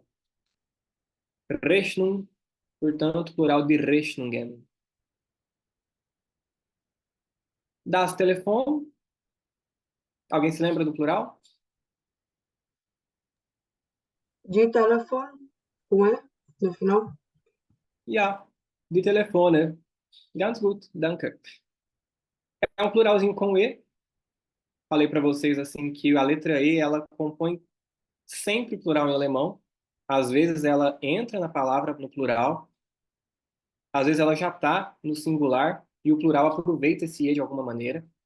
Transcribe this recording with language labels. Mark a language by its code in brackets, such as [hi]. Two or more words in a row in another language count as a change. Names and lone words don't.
[pt] Rechnung, portanto, plural de Rechnungen. [de] Das Telefon, [pt] alguém se lembra do plural? De telefone, com E no final. Ja, de telefone. [de] Ganz gut, danke. [pt] É um pluralzinho com E. Falei para vocês assim que a letra E ela compõe sempre plural em alemão. Às vezes ela entra na palavra no plural, às vezes ela já está no singular e o plural aproveita esse E de alguma maneira.